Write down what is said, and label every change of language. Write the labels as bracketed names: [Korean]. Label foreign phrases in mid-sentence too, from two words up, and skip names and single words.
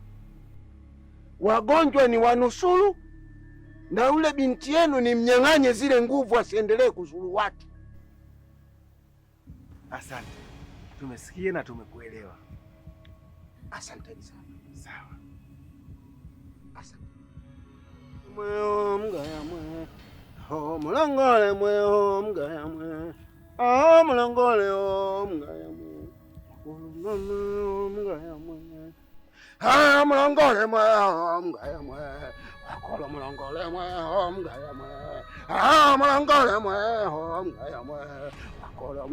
[Swahili] Wagonjwa ni wanusuru na yule binti yenu ni mnyang'anye zile nguvu, asiendelee kuzuru watu. Asante, tumesikia na tumekuelewa. Asanteni sana. Sawa. Asante. Mweo mgaya mwe, ho mulangole mweo mgaya mwe, ah mulangole o mgaya mwe, mulangole mgaya mwe, ah mulangole mweo mgaya mwe, akolo mulangole mweo mgaya mwe, ah mulangole mweo mgaya mwe, akolo